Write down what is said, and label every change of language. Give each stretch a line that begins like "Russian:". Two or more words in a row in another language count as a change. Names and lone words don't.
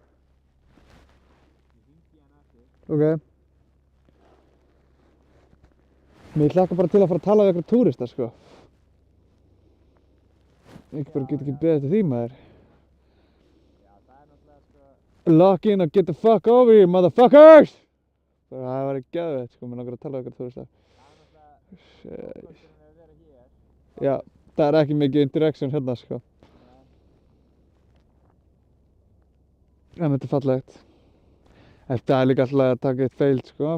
Icelandic: Ok. Mér hlakka bara til að fara að tala við eitthvað túrista, sko. Ég bara get ekki beðið eftir því, maður. Já, það er náttúrulega sko.
English: Lock in and get the fuck over here, motherfuckers!
Icelandic: Það væri geðveikt, sko, mér langar að tala við eitthvað túrista. Það er náttúrulega ókosturinn að vera hér. Já, það er ekki mikið interaction hérna, sko. En þetta er fallegt. Þetta er líka alltaf að taka eitt fail, sko.